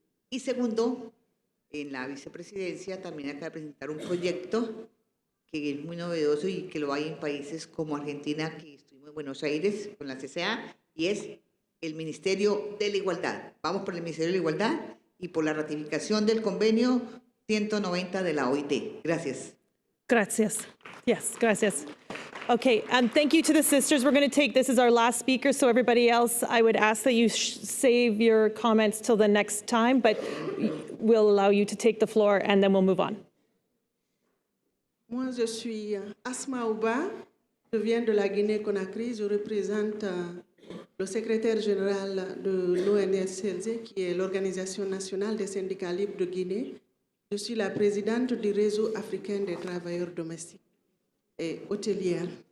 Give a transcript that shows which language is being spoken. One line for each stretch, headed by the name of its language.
Spanish: Y segundo, en la vicepresidencia también acaba de presentar un proyecto que es muy novedoso y que lo hay en países como Argentina, que estuvimos en Buenos Aires con la CCA, y es el Ministerio de la Igualdad. Vamos por el Ministerio de la Igualdad y por la ratificación del convenio 190 de la OIT. Gracias. Gracias. Yes, gracias.
English: Okay, thank you to the sisters. We're going to take this as our last speaker, so everybody else, I would ask that you save your comments till the next time, but we'll allow you to take the floor and then we'll move on.
French: Moi, je suis Asma Ouba, je viens de la Guinée-Conakry, je représente le secrétaire général de l'ONSCLG, qui est l'Organisation nationale des syndicats libres de Guinée. Je suis la présidente du réseau africain des travailleurs domestiques et hôtelières.